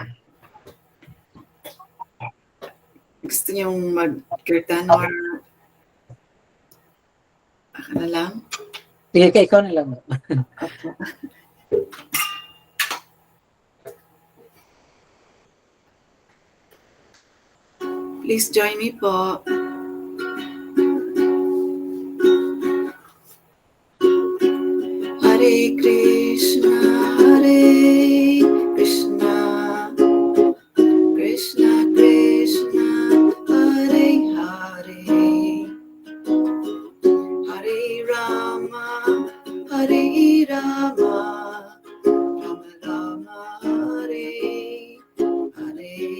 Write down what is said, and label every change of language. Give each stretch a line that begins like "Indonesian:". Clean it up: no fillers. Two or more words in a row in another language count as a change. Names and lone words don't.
Filipino: Gusto niyong mag-curtain or ako na lang? Sige, ikaw na lang.
English: Opo. Please join me po.
Sanskrit: हरे कृष्ण हरे कृष्ण कृष्ण कृष्ण हरे हरे हरे राम हरे राम राम राम हरे हरे,